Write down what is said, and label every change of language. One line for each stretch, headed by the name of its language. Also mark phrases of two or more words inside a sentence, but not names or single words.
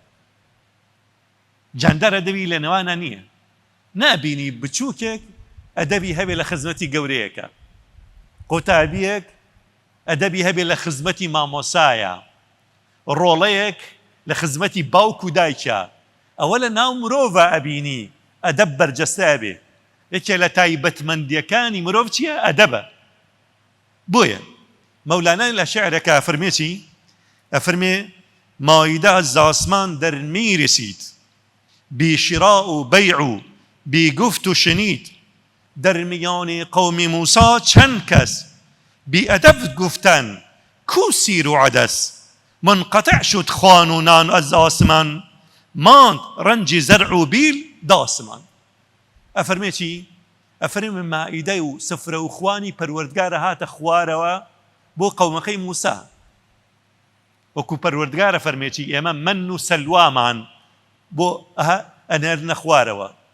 Central Kurdish: گیاندار ئەدەبی لە نێوانە نییە، نابینی بچووکێک ئەدەبی هەبێ لە خزمەتی گەورەیەکە، قوتابیەک ئەدەبی هەبێ لە خزمەتی مامۆسایە، ڕۆڵەیەک لە خزمەتی باوک و دایکە. ئەوە لە ناو مرۆڤە ئەبینی ئەدەب بەرجەستە بێ. یەکێ لە تایبەتمەندیەکانی مرۆڤ چییە؟ ئەدەبە. بۆیە مەولانای لە شعرەکە ئەفەرمێ چی؟
Persian: ئەفەرمێ مایدە از ئاسمان دەرمی رسید، بی شراء و بیع و بی گفت و شنید. در میان قوم موسی چند کس بی ادب گفتن کو سیر و عدس. منقطع شد خوان و نان از آسمان، ماند رنج زرع و بیل داسمان.
Central Kurdish: ئەفەرمێ چی؟ ئەفەرمێ مائیدە و سفرە و خوانی پەروەردگارە هاتە خوارەوە بۆ قەومەکەی موسا. وەکو پەروەردگارە فەرمێ چی؟ ئێمە من و سەلوامان بۆ ئەنێرنە خوارەوە.